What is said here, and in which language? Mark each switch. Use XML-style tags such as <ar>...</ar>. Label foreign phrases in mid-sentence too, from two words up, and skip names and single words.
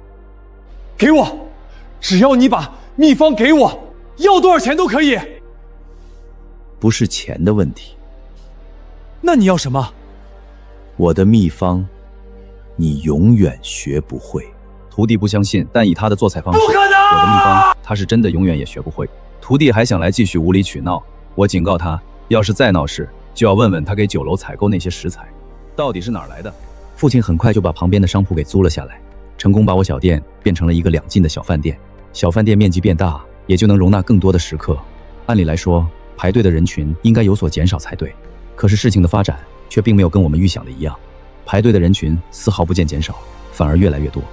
<zh>給我，只要你把秘方給我，要多少錢都可以。不是錢的問題。那你要什麼？我的秘方，你永遠學不會。徒弟不相信，但以他的做菜方式，不可能！我的秘方，他是真的永遠也學不會。徒弟還想來繼續無理取鬧，我警告他，要是再鬧事，就要問問他給酒樓採購那些食材，到底是哪兒來的。父親很快就把旁邊的商鋪給租了下來，成功把我小店變成了一個2進的小飯店。小飯店面積變大，也就能容納更多的食客。按理來說，排隊的人群應該有所減少才對，可是事情的發展卻並沒有跟我們預想的一樣，排隊的人群絲毫不見減少，反而越來越多。</zh>